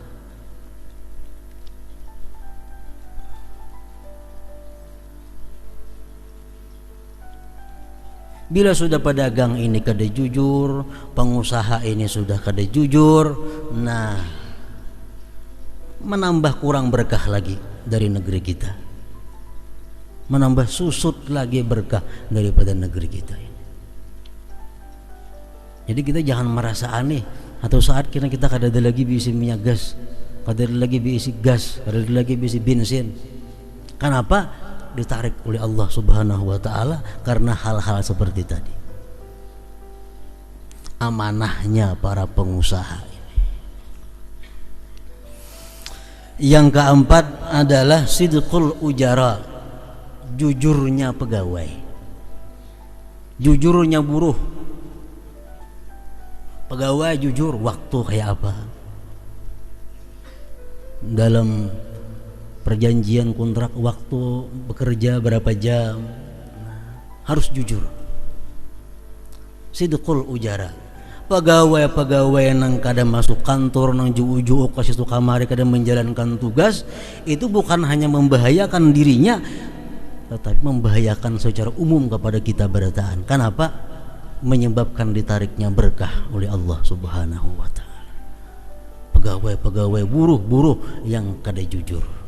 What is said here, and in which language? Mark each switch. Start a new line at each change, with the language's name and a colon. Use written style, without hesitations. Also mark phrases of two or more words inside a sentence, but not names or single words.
Banjar: Bila sudah pedagang ini kada jujur, pengusaha ini sudah kada jujur, nah menambah kurang berkah lagi dari negeri kita, menambah susut lagi berkah daripada negeri kita ini. Jadi kita jangan merasa aneh atau saat kita kada ada lagi diisi minyak gas, kada ada lagi diisi gas, kada ada lagi diisi bensin.
Indonesian: Kenapa? Ditarik oleh Allah
Arabic: سبحانه وتعالى
Indonesian: karena hal-hal seperti tadi. Amanahnya para pengusaha ini. Yang keempat adalah
Arabic: صدق الأجراء,
Indonesian: jujurnya pegawai, jujurnya buruh. Pegawai jujur waktu kayak apa, dalam perjanjian kontrak waktu bekerja berapa jam, harus jujur.
Arabic: صدق الأجراء,
Banjar: Pegawai-pegawai nang kada masuk kantor nang juu-juu ke situ kamari kada menjalankan tugas, itu bukan hanya membahayakan dirinya tetapi membahayakan secara umum kepada kita berataan. Kenapa?
Indonesian: Menyebabkan ditariknya berkah oleh Allah
Arabic: سبحانه وتعالى.
Banjar: Pegawai-pegawai buruh-buruh yang kada jujur.